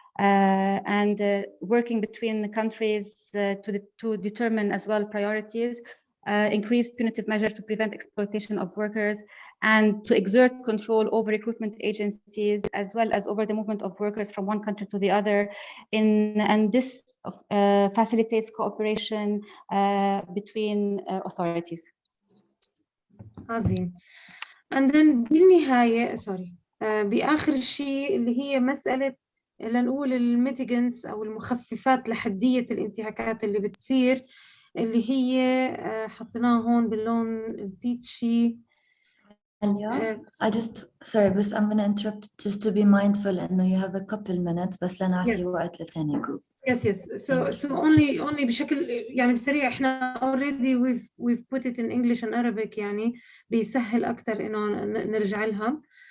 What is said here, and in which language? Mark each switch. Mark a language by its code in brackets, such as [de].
[en] And working between the countries to determine as well priorities, increase punitive measures to prevent exploitation of workers, and to exert control over recruitment agencies as well as over the movement of workers from one country to the other. And this facilitates cooperation between authorities. [ar] عظيم. [en] And then [ar] بالنهاية بآخر شيء اللي هي مسألة لنقول الميتيجنس أو المخففات لحدية الانتهاكات اللي بتصير، اللي هي حطيناها هون باللون البيتشي. [en] I just sorry [ar] بس [en] I'm gonna interrupt just to be mindful [ar] إنه [en] you have a couple minutes [ar] بس لنعطي وقت لتاني جروب. [en] Yes. So only [ar] بشكل يعني بسريع احنا [en] already we've put it in English and Arabic، [ar] يعني بيسهل أكتر إنه نرجع لها.